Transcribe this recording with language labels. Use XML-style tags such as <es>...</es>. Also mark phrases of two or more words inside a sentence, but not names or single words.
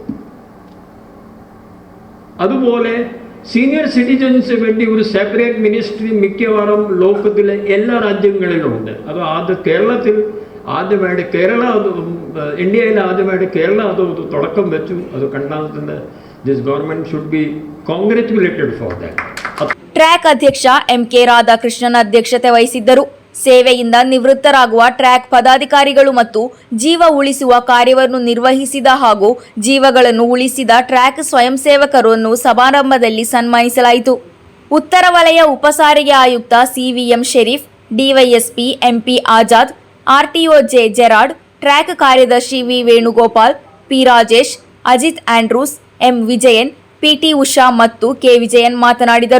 <ml>അതുപോലെ</ml> <en>senior citizens</en> <ml>വേണ്ടി ഒരു</ml> <en>separate ministry</en> <ml>മിക്കവാറും ലോകത്തിലെ എല്ലാ രാജ്യങ്ങളിലുമുണ്ട്. അത് കേരളത്തിൽ ആദ്യമായിട്ട് ഇന്ത്യയിൽ ആദ്യമായിട്ട് കേരള അത് തുടക്കം വെച്ചു. അത് കണ്ടാൽ</ml> <en>this government should be congratulated for that.</en> <kn>ಟ್ರ್ಯಾಕ್ ಅಧ್ಯಕ್ಷ MK ರಾಧಾಕೃಷ್ಣನ್ ಅಧ್ಯಕ್ಷತೆ ವಹಿಸಿದ್ದರು. ಸೇವೆಯಿಂದ ನಿವೃತ್ತರಾಗುವ ಟ್ರ್ಯಾಕ್ ಪದಾಧಿಕಾರಿಗಳು ಮತ್ತು ಜೀವ ಉಳಿಸುವ ಕಾರ್ಯವನ್ನು ನಿರ್ವಹಿಸಿದ ಹಾಗೂ ಜೀವಗಳನ್ನು ಉಳಿಸಿದ ಟ್ರ್ಯಾಕ್ ಸ್ವಯಂ ಸೇವಕರನ್ನು ಸಮಾರಂಭದಲ್ಲಿ ಸನ್ಮಾನಿಸಲಾಯಿತು. ಉತ್ತರ ವಲಯ ಉಪಸಾರಿಗೆ ಆಯುಕ್ತ CVM ಶರೀಫ್, ಡಿವೈಎಸ್ಪಿ MP ಆಜಾದ್, RTO J ಜೆರಾರ್ಡ್, ಟ್ರ್ಯಾಕ್ ಕಾರ್ಯದರ್ಶಿ V ವೇಣುಗೋಪಾಲ್, P ರಾಜೇಶ್, ಅಜಿತ್ ಆಂಡ್ರೂಸ್, M ವಿಜಯನ್, PT ಉಷಾ ಮತ್ತು K ವಿಜಯನ್ ಮಾತನಾಡಿದರು.</kn>